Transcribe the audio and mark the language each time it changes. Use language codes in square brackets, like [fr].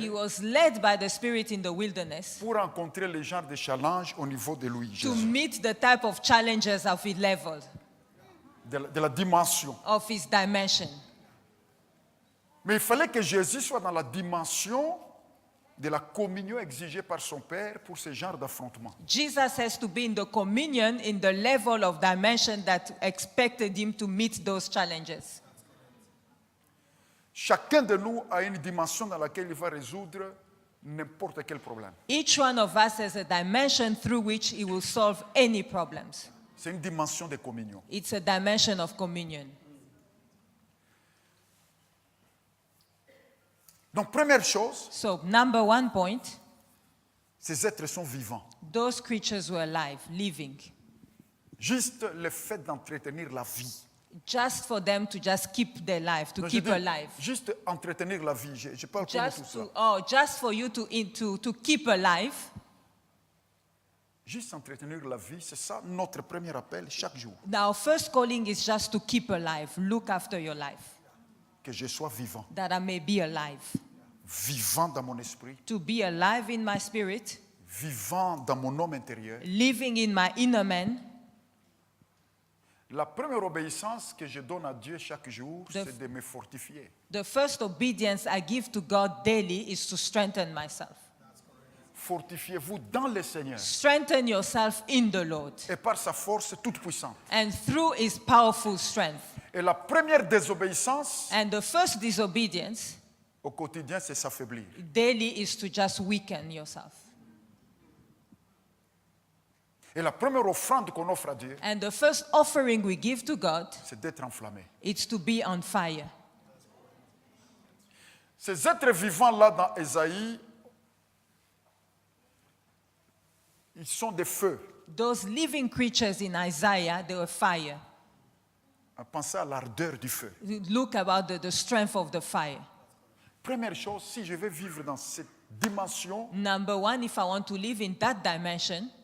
[en] he was led by the Spirit in the wilderness [fr] pour rencontrer les genres de challenges au niveau de lui, [en] to [fr] Jésus, [en] meet the type of challenges of his level, [fr] de la dimension. [en] of his dimension. [fr] Mais il fallait que Jésus soit dans la dimension de la communion exigée par son Père pour ce genre d'affrontement. [en] Jesus has to be in the communion in the level of dimension that expected him to meet those challenges. [fr] Chacun de nous a une dimension dans laquelle il va résoudre n'importe quel problème. [en] Each one of us has a dimension through which he will solve any problems. [fr] C'est une dimension de communion. [en] It's a dimension of communion. [fr] Donc, première chose, [en] So, number one point, [fr] ces êtres sont vivants. [en] those creatures were alive, living. [fr] Juste le fait d'entretenir la vie. [en] Just for them to just keep their life, to [fr] Non, je [en] keep [fr] dis [en] alive. [fr] juste entretenir la vie. Je parle pas de tout ça. [en] Just for you to keep alive. [fr] Juste entretenir la vie, c'est ça notre premier appel chaque jour. [en] Now, first calling is just to keep alive. Look after your life, [fr] Que je sois vivant. [en] that I may be alive. [fr] Vivant dans mon esprit. [en] To be alive in my spirit, [fr] Vivant dans mon homme intérieur. [en] living in my inner man. [fr] La première obéissance que je donne à Dieu chaque jour, [en] The- [fr] c'est de me fortifier. [en] The first obedience I give to God daily is to strengthen myself. [fr] Fortifiez-vous dans le Seigneur [en] Strengthen yourself in the Lord [fr] et par sa force toute puissante. [en] and through his powerful strength. [fr] Et la première désobéissance [en] And the first disobedience [fr] au quotidien, c'est s'affaiblir. [en] daily is to just weaken yourself. [fr] Et la première offrande qu'on offre à Dieu, [en] And the first offering we give to God, [fr] c'est d'être enflammé. [en] it's to be on fire. [fr] Ces êtres vivants-là dans Ésaïe, ils sont des feux. [en] Those living creatures in Isaiah, they were fire. [fr] Pensez à l'ardeur du feu. [en] Look about the strength of the fire. [fr] Première chose, si je veux vivre dans cette dimension [en] Number one, if I want to live in that dimension,